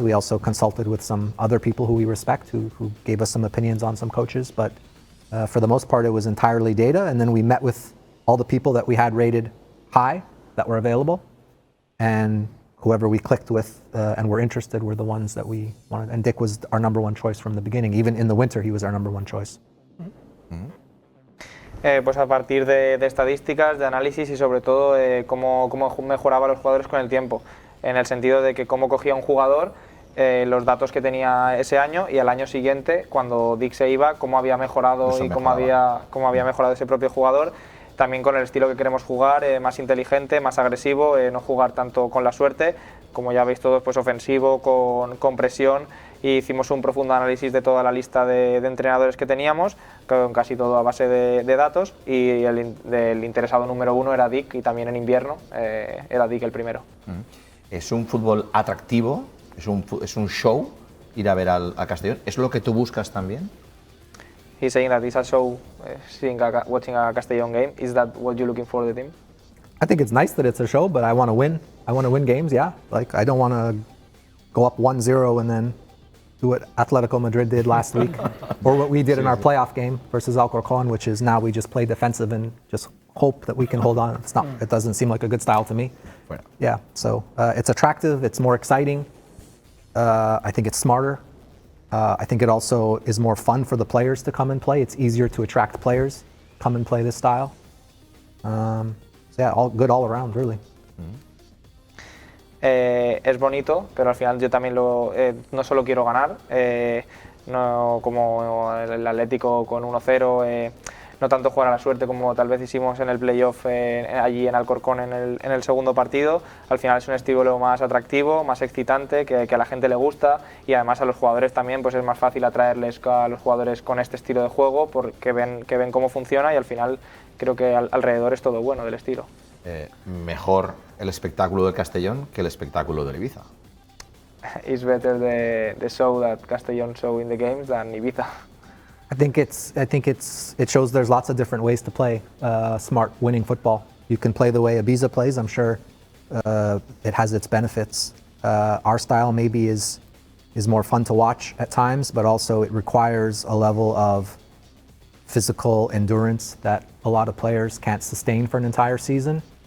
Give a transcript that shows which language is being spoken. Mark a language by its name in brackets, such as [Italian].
[English] We also consulted with some other people who we respect, who gave us some opinions on some coaches, but for the most part it was entirely data. And then we met with all the people that we had rated high that were available, and whoever we clicked with and were interested were the ones that we wanted. And Dick was our number one choice from the beginning. Even in the winter he was our number one choice. [Spanish] Pues a partir de estadísticas, de análisis, y sobre todo cómo mejoraba los jugadores con el tiempo, en el sentido de que cómo cogía un jugador, los datos que tenía ese año, y al año siguiente, cuando Dick se iba, cómo había mejorado cómo había mejorado ese propio jugador. También con el estilo que queremos jugar, más inteligente, más agresivo, no jugar tanto con la suerte, como ya veis todos, pues ofensivo, con presión. Y hicimos un profundo análisis de toda la lista de entrenadores que teníamos, con casi todo a base de datos, y el interesado número uno era Dick, y también en invierno era Dick el primero. Es un fútbol atractivo, es un show ir a ver al Castellón. ¿Es lo que tú buscas también? [English] He's saying that it's a show, watching a Castellón game. Is that what you're looking for the team? I think it's nice that it's a show, but I want to win. I want to win games, yeah. Like, I don't want to go up 1-0 and then do what Atletico Madrid did last week, or what we did in our playoff game versus Alcorcón, which is now we just play defensive and just hope that we can hold on. It doesn't seem like a good style to me. Yeah, so it's attractive, it's more exciting. I think it's smarter. I think it also is more fun for the players to come and play. It's easier to attract players, come and play this style. So yeah, all good all around, really. [Spanish] Es bonito, pero al final yo también no solo quiero ganar, no como el Atlético con 1-0, no tanto jugar a la suerte como tal vez hicimos en el playoff allí en Alcorcón en el segundo partido. Al final es un estilo más atractivo, más excitante, que a la gente le gusta, y además a los jugadores también pues es más fácil atraerles a los jugadores con este estilo de juego, porque ven cómo funciona, y al final creo que alrededor es todo bueno del estilo. Mejor el espectáculo del Castellón que el espectáculo del Ibiza. [English] it's better the show that Castellón show in the games than Ibiza. I think it shows there's lots of different ways to play smart winning football. You can play the way Ibiza plays. I'm sure it has its benefits. Our style maybe is more fun to watch at times, but also it requires a level of physical endurance that a lot of players can't sustain for an entire season.